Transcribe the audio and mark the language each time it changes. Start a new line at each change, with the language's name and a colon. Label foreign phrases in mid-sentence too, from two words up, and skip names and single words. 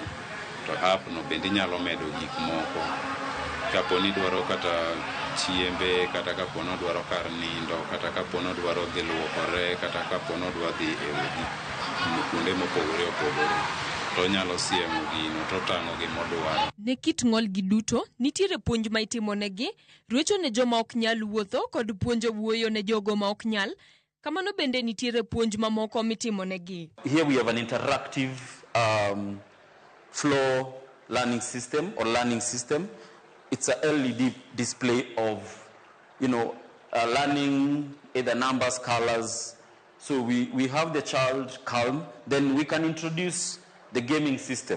Luo (Kenya and Tanzania): To app no bende nyalo medo gik moko. Kapo ni dwaro kata chiembe, kata kapo ni dwaro kar nindo, kata kapo ni dwaro dhi luokore, kata kapo ni dwaro dhi e udi kuonde mopogore opogore, to nyalo siemo gino to tang'o gimodwaro. Ne kit ng'ol gi duto nitiere puonj ma itimonegi, ruecho ne joma ok nyal wuotho kod puonjo wuoyo ne jogo ma ok nyal. Kamano bende nitiere puonj mamoko mitimonegi.
English: Here we have an interactive flow learning system or learning system. It's a LED display of, learning either numbers, colors. So we have the child calm, then we can introduce the gaming system.